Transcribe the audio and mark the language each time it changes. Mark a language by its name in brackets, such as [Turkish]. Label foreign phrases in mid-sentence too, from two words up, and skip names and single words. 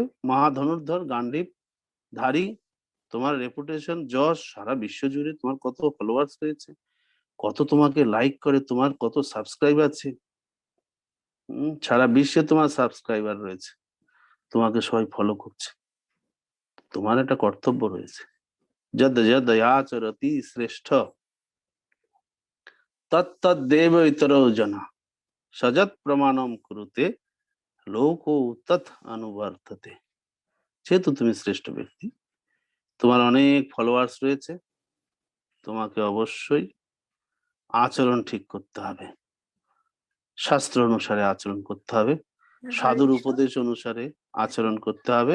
[Bangla] মহাধনুর্ধর, গান্ডীব ধারী, তোমার রেপুটেশন, যশ সারা বিশ্ব জুড়ে, তোমার কত ফলোয়ার্স রয়েছে, কত তোমাকে লাইক করে, তোমার কত সাবস্ক্রাইব আছে। সারা বিশ্বে তোমার সাবস্ক্রাইবার রয়েছে, তোমাকে সবাই ফলো করছে। তোমার একটা কর্তব্য রয়েছে, [Sanskrit] যদ যদ আচরতি শ্রেষ্ঠ তত্তদ্দেব ইতরো জনা সযৎ প্রমাণম কুরুতে লোকো তৎ অনুবর্ততে। [Bangla] যেহেতু তুমি শ্রেষ্ঠ ব্যক্তি, তোমার অনেক ফলোয়ার্স রয়েছে, তোমাকে অবশ্যই আচরণ ঠিক করতে হবে, শাস্ত্র অনুসারে আচরণ করতে হবে, সাধুর উপদেশ অনুসারে আচরণ করতে হবে।